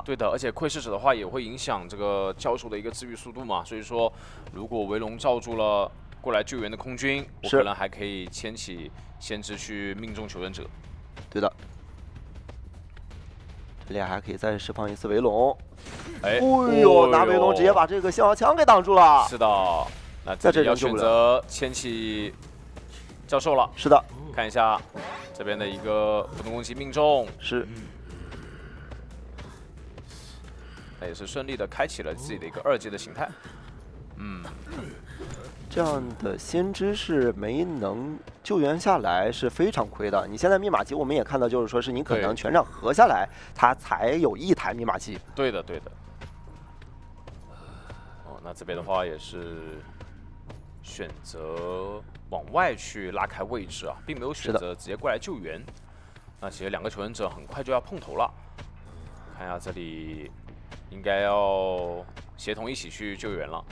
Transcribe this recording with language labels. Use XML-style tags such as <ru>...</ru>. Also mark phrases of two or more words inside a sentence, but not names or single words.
<zh>對的，而且窺視者的話也會影響這個交手的一個治癒速度嘛。所以說，如果圍龍罩住了過來救援的空軍，我可能還可以牽起先知去命中求生者。對的。這裡還可以再釋放一次圍龍，哎呦，拿圍龍直接把這個信號槍給擋住了。是的，那這裡要選擇牽起教授了。是的，看一下這邊的一個普通攻擊命中，是，那也是順利的開啟了自己的一個2階的形態。這樣的先知是沒能救援下來是非常虧的。你現在密碼機我們也看到，就是說是你可能全場合下來，它才有1 台密碼機。對的，對的。哦，那這邊的話也是選擇往外去拉開位置啊，並沒有選擇直接過來救援。那其實2個求生者很快就要碰頭了，看一下這裡應該要協同一起去救援了。</zh>